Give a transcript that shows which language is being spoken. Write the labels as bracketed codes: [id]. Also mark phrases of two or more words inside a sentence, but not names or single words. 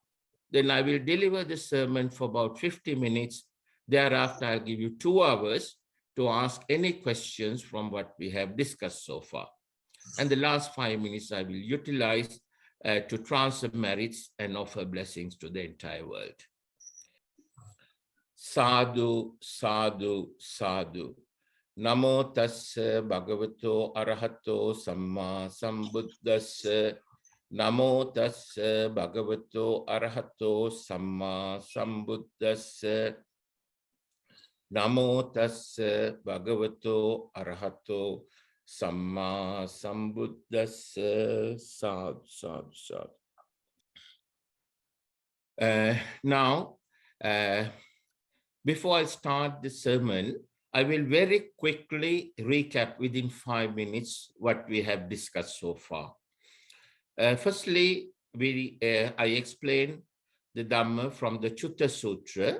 [en] Then I will deliver the sermon for about 50 minutes. Thereafter, I'll give you 2 hours to ask any questions from what we have discussed so far. And the last 5 minutes I will utilize to transfer merits and offer blessings to the entire world. [pi] Sadhu, sadhu, sadhu. Namo tassa bhagavato arahato samma sambuddhassa. Namo tassa bhagavato arahato samma sambuddhassa. Namo tassa bhagavato arahato samma sambuddhassa. Sadhu, sadhu, sadhu. [en] Now, before I start the sermon, I will very quickly recap within 5 minutes what we have discussed so far. Firstly, I explained the Dhamma from the Cuta Sutra.